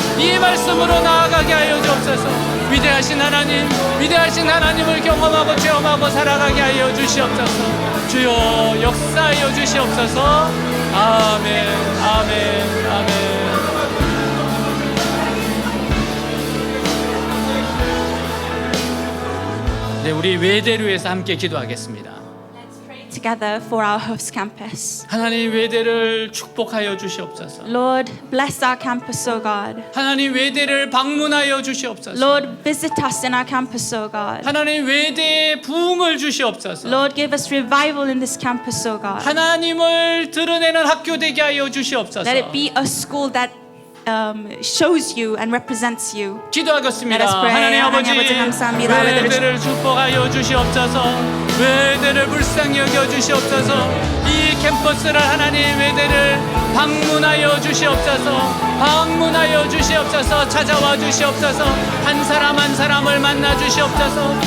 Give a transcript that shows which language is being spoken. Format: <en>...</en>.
<ko>이 말씀으로 나아가게 하여 주옵소서. 위대하신 하나님, 위대하신 하나님을 경험하고 체험하고 살아가게 하여 주시옵소서. 주여 역사하여 주시옵소서. 아멘, 아멘, 아멘. 네, 우리 외대류에서 함께 기도하겠습니다.</ko> <en>Let's pray together for our host campus.</en> <ko>하나님 외대를 축복하여 주시옵소서.</ko> <en>Lord, bless our campus, O God.</en> <ko>하나님 외대를 방문하여 주시옵소서.</ko> <en>Lord, visit us in our campus, O God.</en> <ko>하나님 외대에 부흥을 주시옵소서.</ko> <en>Lord, give us revival in this campus, O God.</en> <ko>하나님을 드러내는 학교 되게 하여 주시옵소서.</ko> <en>Let it be a school that shows you and represents you.</en> <ko>기도하겠습니다.</ko> <en>Let us pray.</en> <ko>하나님 아버지, 하나님 아버지 감사합니다. 외대를 축복하여 주시옵소서. 외대를 불쌍히 여겨 주시옵소서. 이 캠퍼스를 하나님 외대를 방문하여 주시옵소서. 방문하여 주시옵소서. 찾아와 주시옵소서. 한 사람 한 사람을 만나 주시옵소서.</ko>